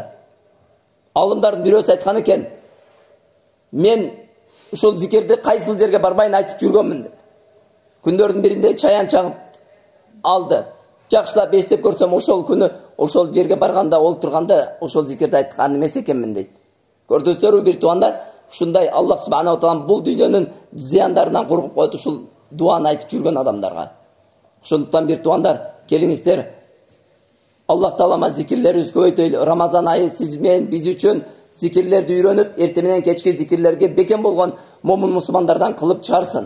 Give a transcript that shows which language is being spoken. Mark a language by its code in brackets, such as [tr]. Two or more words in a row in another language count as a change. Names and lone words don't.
[ky] Алымдардын бирөөсү айткан экен, мен ушул зикирди кайсыл жерге барбайын айтып жүргөнмүн деп. Күндөрдүн биринде чаян чагып алды. Жакшылап эстеп көрсөм, ошол күнү ошол жерге барганда, олтурганда ошол зикирди айткан эмес экенмин дейт. Көрдүңүздөрбү бир туугандар, ушундай Аллах [ar] سبحانه وتعالى [ky] бул дүйнөнүн зыяндарынан коркуп коет ушул дуаны айтып жүргөн адамдарга. Ошондуктан бир туугандар, келиңиздер, Аллах Таала зикирлерибиз көбөйтөйлү. Рамазан айы сиз менен биз үчүн зикирлерди үйрөнүп, эртең менен кечки зикирлерге бекем болгон момун мусулмандардан кылып чыгарсын.